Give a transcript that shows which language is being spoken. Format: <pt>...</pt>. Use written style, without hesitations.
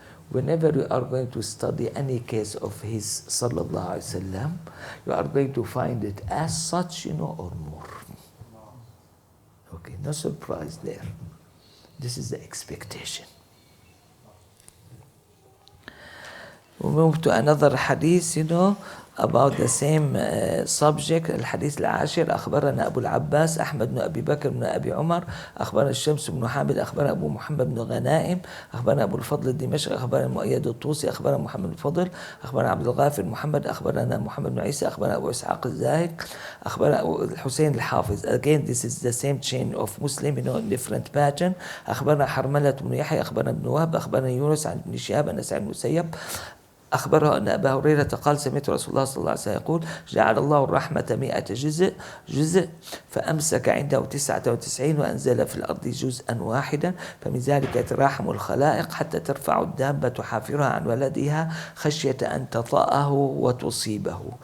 <en>whenever you are going to study any case of his sallallahu alaihi wasallam, you are going to find it as such, or more. Okay, no surprise there. This is the expectation. We move to another hadith, about the same subject.</en> <ar>الحديث العاشر: أخبرنا أبو العباس أحمد بن أبي بكر بن أبي عمر أخبرنا الشمس بن حامد أخبرنا أبو محمد بن غنائم أخبرنا أبو الفضل الدمشقي أخبرنا مؤيد الطوسي أخبرنا محمد الفضل أخبرنا عبد الغافر محمد أخبرنا محمد بن عيسى أخبرنا أبو إسحاق الزاهد أخبرنا الحسين الحافظ.</ar> <en>Again, this is the same chain of Muslim, different pattern.</en> <ar>أخبرنا حرملة بن يحيى أخبرنا ابن وهب أخبرنا يونس عن ابن شهاب أن سعيد بن المسيب أخبره أن أبا هريرة قال: سمعت رسول الله صلى الله عليه وسلم يقول: جعل الله الرحمة 100 جزء فأمسك عنده 99 وأنزل في الأرض جزءا واحدا، فمن ذلك يتراحم الخلائق حتى ترفع الدابة حافرها عن ولدها خشية أن تطأه وتصيبه.</ar>